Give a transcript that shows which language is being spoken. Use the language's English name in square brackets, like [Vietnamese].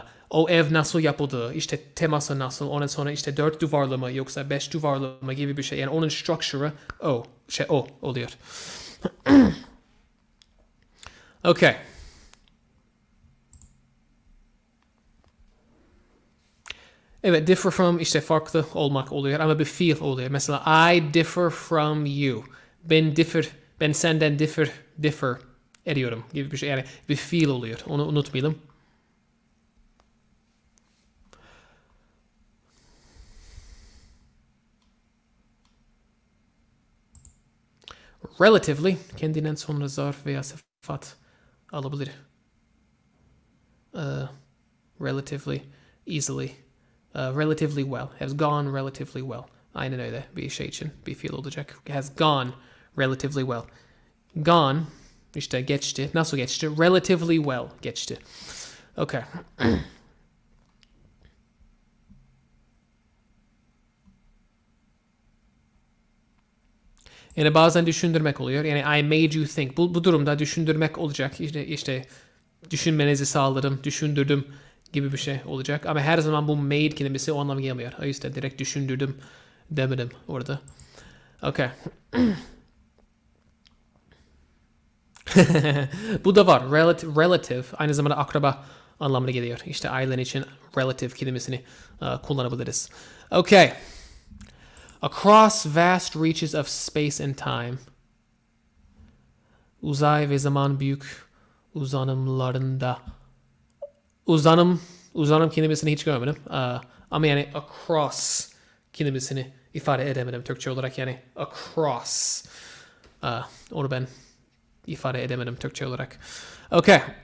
[Turkish] O ev nasıl yapıldı, işte teması nasıl, ondan sonra işte 4 duvarlı mı yoksa 5 duvarlı mı gibi bir şey. Yani onun structure'ı o oluyor. [English] Okay. [Turkish] Evet, [English] differ from [Turkish] işte farklı olmak oluyor ama bir fiil oluyor. [English] Mesela I differ from you. [Turkish] Ben senden differ ediyorum gibi bir şey. Yani bir fiil oluyor. Onu unutmayalım. Relatively kendinden sonra zarf veya sıfat alabilir. [English] Relatively, easily, relatively well. Has gone relatively well. [Turkish] Aynen öyle bir şey için bir fiil olacak. [English] Has gone relatively well. [Turkish] Gone işte geçti. Nasıl geçti? [English] Relatively well [Turkish] geçti. Okay. Yani bazen düşündürmek oluyor. Yani [English] I made you think. [Turkish] Bu durumda düşündürmek olacak. İşte düşünmenizi sağladım, düşündürdüm gibi bir şey olacak. Ama her zaman bu made kelimesi o anlama gelmiyor. O yüzden direkt düşündürdüm demedim orada. Okay. Bu da var. Relative aynı zamanda akraba anlamına geliyor. İşte ailen için relative kelimesini kullanabiliriz. [English] Okay. Across vast reaches of space and time. [Turkish] Uzay ve zaman büyük uzanımlarında. Uzanım kelimesini hiç görmedim. Ama yani across kelimesini ifade edemedim Türkçe olarak, yani across. Onu ben ifade edemedim Türkçe olarak. Okay.